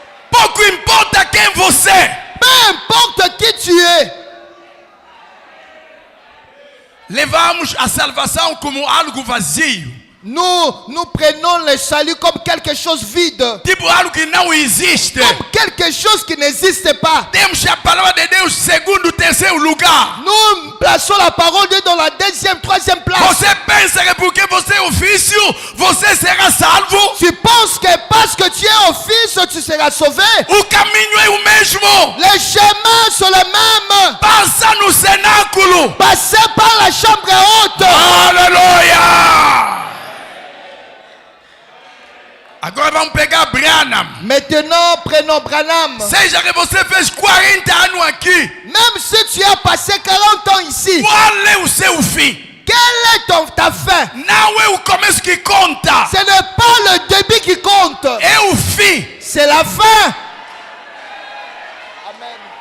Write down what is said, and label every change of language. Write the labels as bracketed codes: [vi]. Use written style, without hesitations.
[pt] Pouco importa quem você é. [fr] Peu importe qui tu es. [pt] Levamos a salvação como algo vazio. [fr] Nous prenons le salut comme quelque chose vide. [pt] Tipo algo que não existe. [fr] Comme quelque chose qui n'existe pas. [pt] Temos a palavra de Deus segundo, terceiro lugar. [fr] Nous plaçons la parole de Dieu dans la deuxième, troisième place. [pt] Você pensa que porque você é ofício, você será salvo? [fr] Tu penses que parce que tu es au Fils, tu seras sauvé? [pt] O caminho é o mesmo. [fr] Les chemins sont les mêmes. [pt] Passa no cenáculo. [fr] Passez par la chambre haute. Aleluia! [pt] Agora vamos pegar Branham. [fr] Maintenant, prenons Branham. [pt] Seja que você fez 40 anos aqui. [fr] Même si tu as passé 40 ans ici, [pt] Qual é o seu fim? [fr] quelle est ta fin? [pt] Não é o começo que conta. [fr] Ce n'est pas le début qui compte. [pt] É o fim. [fr] C'est la fin. Amen.